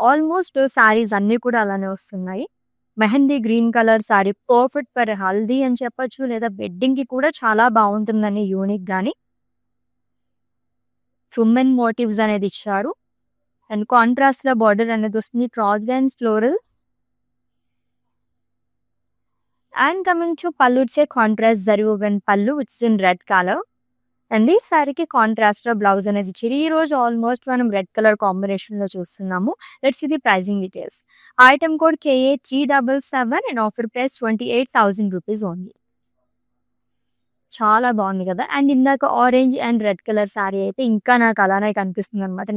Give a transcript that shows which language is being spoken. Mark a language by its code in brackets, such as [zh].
[te] Almost sarees అన్ని కూడా అలానే వస్తున్నాయి. Mehndi green colour sorry, perfect for haldi అని చెప్పొచ్చు, లేదా వెడ్డింగ్ కి కూడా చాలా బాగుంటుందని యూనిక్ గాని. ఉమెన్ మోటివ్స్ అనేది ఇచ్చారు అండ్ కాంట్రాస్ట్ లో బార్డర్ అనేది వస్తుంది, cross lines floral. [en] And coming to pallu, it's a contrast zari woven pallu which is in red color. [te] And ఈ సారీకి కాంట్రాస్ట్ బ్లౌజ్ అనేది ఇచ్చారు. ఈ రోజు ఆల్మోస్ట్ మనం రెడ్ కలర్ కాంబినేషన్ లో చూస్తున్నాము. [en] Let's see the pricing details. Item code KA377 and offer price 28,000 rupees only. [te] చాలా బాగుంది కదా. అండ్ ఇందాక orange and red colour sorry అయితే ఇంకా నాకు అలానే కనిపిస్తుంది అనమాట.